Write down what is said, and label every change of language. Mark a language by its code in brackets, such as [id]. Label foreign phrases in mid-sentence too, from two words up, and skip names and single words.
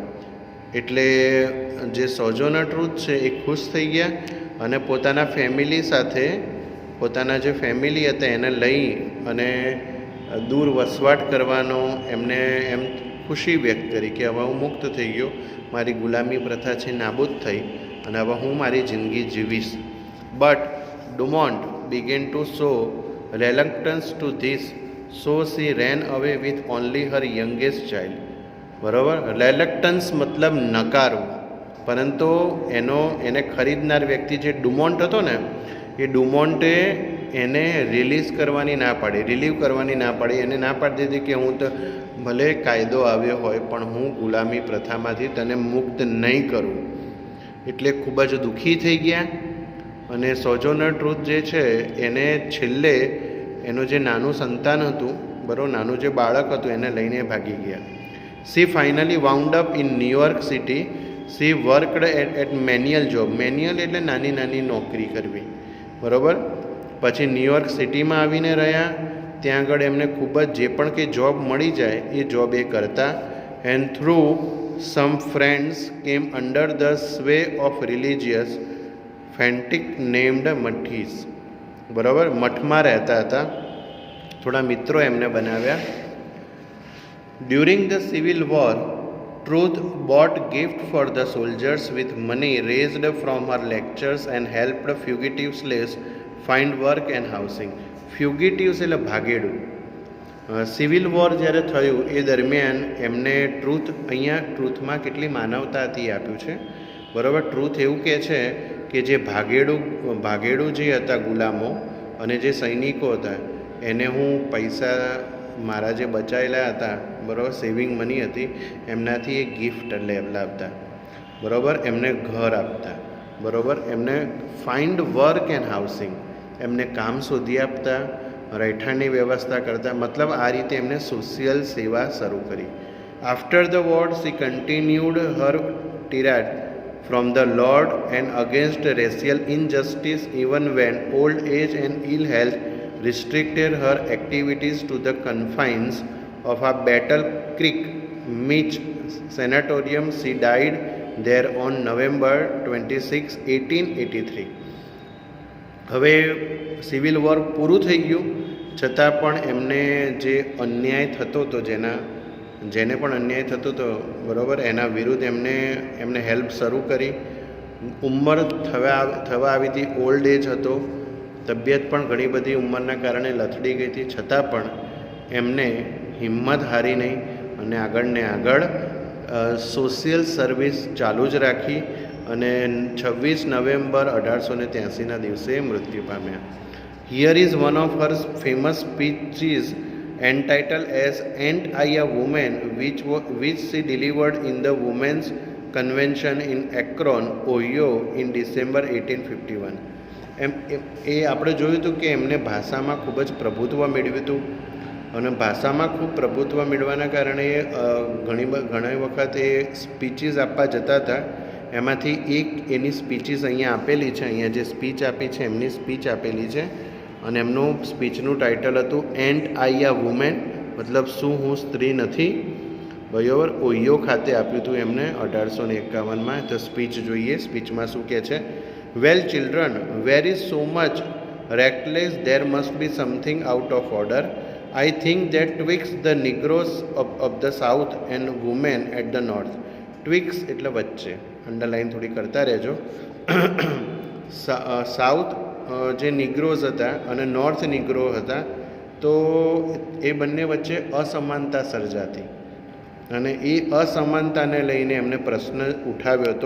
[gu] એટલે જે સોજોનર ટ્રુથ છે એ ખુશ થઈ ગયા અને પોતાના ફેમિલી સાથે, પોતાના જે ફેમિલી હતા એને લઈ અને દૂર વસવાટ કરવાનો એમને એમ ખુશી વ્યક્ત કરી કે હવે હું મુક્ત થઈ ગયો, મારી ગુલામી પ્રથા છે નાબૂદ થઈ અને હવે હું મારી જિંદગી જીવીશ. [en] બટ ડુમોન્ટ began to show reluctance to this, so she ran away with only her youngest child. [gu] બરાબર, રેલક્ટન્સ મતલબ નકારવું, પરંતુ એને ખરીદનાર વ્યક્તિ જે ડુમોન્ટ હતો ને એ ડુમોન્ટે એને રિલીઝ કરવાની ના પાડી, રિલીવ કરવાની ના પાડી. એને ના પાડી દીધી કે હું તો ભલે કાયદો આવ્યો હોય પણ હું ગુલામી પ્રથામાંથી તને મુક્ત નહીં કરું. એટલે ખૂબ જ દુઃખી થઈ ગયા અને સોજોનર ટ્રુથ જે છે એને છેલ્લે એનું જે નાનું સંતાન હતું, બરાબર, નાનું જે બાળક હતું એને લઈને ભાગી ગયા. [en] She finally wound up in New York City. She worked at manual job. [gu] Manual એટલે નાની નાની નોકરી કરવી, બરાબર. પછી ન્યુયોર્ક સિટીમાં આવીને રહ્યા. ત્યાં આગળ એમને ખૂબ જ જે પણ કંઈ જોબ મળી જાય એ જોબ એ કરતા. [en] And through some friends came under the sway of religious fanatic named Mathis. [gu] બરાબર, મઠમાં રહેતા હતા, થોડા મિત્રો એમને બનાવ્યા. [en] During the Civil War, Truth bought gifts for the soldiers with money raised from her lectures and helped fugitive slaves find work and housing. [gu] Fugitives એટલે ભાગેડું. સિવિલ વોર જ્યારે થયું એ દરમિયાન એમને અહીંયા ટ્રુથમાં કેટલી માનવતા હતી આપ્યું છે, બરાબર. ટ્રુથ એવું કહે છે કે જે ભાગેડું જે હતા ગુલામો અને જે સૈનિકો હતા એને હું પૈસા મારા જે બચાવેલા હતા, બરાબર, [en] saving money [gu] હતી એમનાથી એ ગિફ્ટ લાવતા, બરાબર, એમને ઘર આપતા, બરાબર, એમને [en] find work and housing, [gu] એમને કામ શોધી આપતા, રહેઠાણની વ્યવસ્થા કરતા. મતલબ આ રીતે એમને સોશિયલ સેવા શરૂ કરી. [en] After the war she continued her tirade from the Lord and against racial injustice even when old age and ill health restricted her activities to the confines of a Battle Creek Mitch Sanatorium. She died there on November 26, 1883. [gu] હવે સિવિલ વોર પૂરું થઈ ગયું છતાં પણ એમને જે અન્યાય થતો હતો, જેને પણ અન્યાય થતો હતો, બરાબર, એના વિરુદ્ધ એમને હેલ્પ શરૂ કરી. ઉંમર થવા આવી હતી, [en] old age [gu] હતો, તબિયત પણ ઘણી બધી ઉંમરના કારણે લથડી ગઈ હતી, છતાં પણ એમને હિંમત હારી નહીં અને આગળ [en] social service [gu] ચાલુ જ રાખી અને 26 નવેમ્બર 1883ના દિવસે મૃત્યુ પામ્યા. [en] Here is one of her famous speeches entitled as "Ain't I a Woman?" which she delivered in the Women's Convention in Akron, Ohio in December 1851. [gu] એ આપણે જોયું હતું કે એમને ભાષામાં ખૂબ જ પ્રભુત્વ મેળવ્યું હતું અને ભાષામાં ખૂબ પ્રભુત્વ મેળવવાના કારણે ઘણી વખત એ સ્પીચીસ આપવા જતા હતા. એમાંથી એક એની સ્પીચીસ અહીંયા આપેલી છે, અહીંયા જે સ્પીચ આપી છે એમની સ્પીચ આપેલી છે અને એમનું સ્પીચનું ટાઇટલ હતું "એન્ટ આઈ અ વુમેન?" મતલબ શું હું સ્ત્રી નથી, બરાબર. ઓહિયો ખાતે આપ્યું હતું એમને 1851માં. તો સ્પીચ જોઈએ, સ્પીચમાં શું કહે છે. [en] "Well children, where is so much reckless? There must be something out of order. I think that twixt the Negroes of the south and women at the north." [gu] ટ્વિક્સ એટલે વચ્ચે, અંડરલાઈન થોડી કરતા રહેજો. સાઉથ જે નિગ્રોઝ હતા અને નોર્થ નિગ્રો હતા, તો એ બંને વચ્ચે અસમાનતા સર્જાતી અને એ અસમાનતાને લઈને એમને પ્રશ્ન ઉઠાવ્યો હતો.